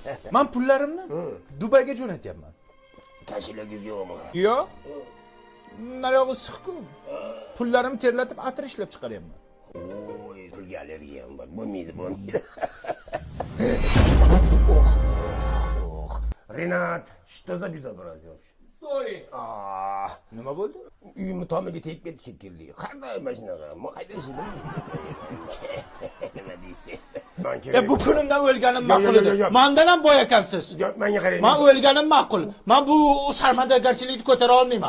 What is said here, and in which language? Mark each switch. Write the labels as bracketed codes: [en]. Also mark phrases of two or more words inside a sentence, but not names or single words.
[uz] Men pullarimni Dubayga jo'natyapman. Tashlagingiz yo'qmi? Yo'q. Naryoq issiq-ku. Pullarimni terlatib atir ishlab chiqaryapman. Oy, pulga allergiya ham bor. Bo'lmaydi. Renat, [ru] что за безобразие вообще? Sorry. [uz] Nima bo'ldi? Uyimni tomiga tegib ketdi shekilli. Qanday mashinaga? Qayda ishlaydi? Nima deysiz? Bu kunimdan o'lganim ma'qul edi. Mendan ham boy ekansiz. Menga qarang. Men o'lganim ma'qul. Men bu sarmodagarchilikni ko'tara olmayman.